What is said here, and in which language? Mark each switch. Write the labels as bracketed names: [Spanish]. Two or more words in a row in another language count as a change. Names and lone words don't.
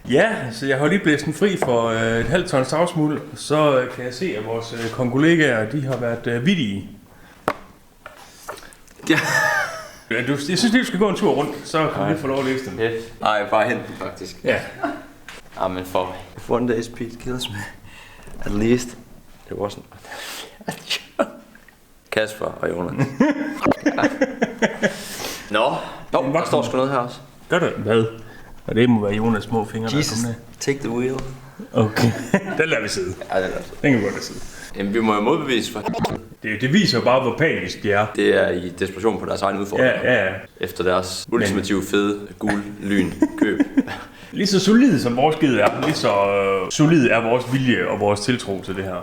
[Danish] Ja, så jeg har lige blæst den fri for et halvt tons savsmuld. Så kan jeg se, at vores kollegaer, de har været vittige. Ja. Jeg synes lige, du skal gå en tur rundt, så kan vi få lov at læse den. Nej, bare hente den faktisk. Ja. Men for... [English] If one day's Pete kills me, at least [Danish] Det var sådan... Kasper og Jonas. Nå, der står sgu noget her også. Gør det? Hvad? Og det må være Jonas små fingre, Jesus, der kommer [English] take the wheel. [Danish] Okay, den lader vi sidde. Ja, det er det. Den kan vi godt sidde. Jamen, vi må jo modbevise for... Det viser jo bare, hvor panisk de er. Det er i desperation på deres egen udfordring. Ja. Efter deres ultimative fede, gul, lyn, køb. Lige så solid som vores skid er, lige så solid er vores vilje og vores tiltro til det her.